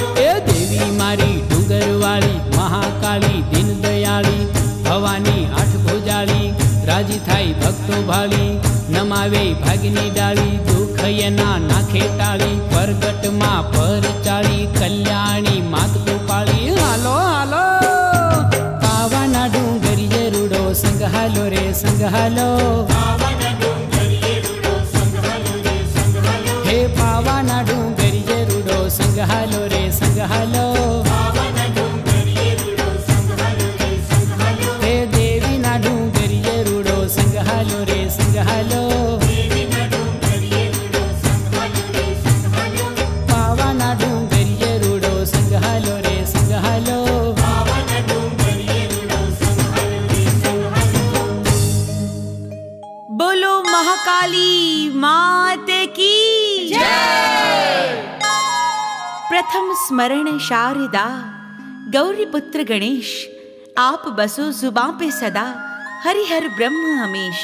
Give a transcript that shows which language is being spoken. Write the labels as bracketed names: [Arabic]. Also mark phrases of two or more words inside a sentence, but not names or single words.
[Gujarati] એ દેવી મારી ડુંગર વાળી મહાકાળી દીન દયાળી, ભવાની આઠ ભુજાળી, રાજી થાય ભક્તો ભાળી, નમાવે ભાગની ડાળી, દુઃખ એના નાખે ટાળી, પરગટ માં પર ચાલી, કલ્યાણી માત ગોપાળી। હાલો હાલો પાવાના ડુંગરિયે રૂડો સંઘાલો રે સંઘાલો, પાવાના ડુંગરિયે રૂડો સંઘાલો રે સંઘાલો, હે પાવાના ડુંગરિયે રૂડો સંઘાલો રે સંઘાલો, પાવાના ડુંગરિયે રૂડો સંઘાલો રે સંઘાલો, હે દેવી ના ડુંગરિયે રૂડો સંઘાલો રે સંઘાલો, દેવી ના ડુંગરિયે રૂડો સંઘાલો રે સંઘાલો, પાવાના ડુંગરિયે રૂડો સંઘાલો રે સંઘાલો, પાવાના ડુંગરિયે રૂડો સંઘાલો રે સંઘાલો। [Hindi] बोलो महाकाली मात की जय। प्रथम स्मरण शारदा गौरी पुत्र गणेश, आप बसो जुबां पे सदा, हरिहर ब्रह्म हमेश।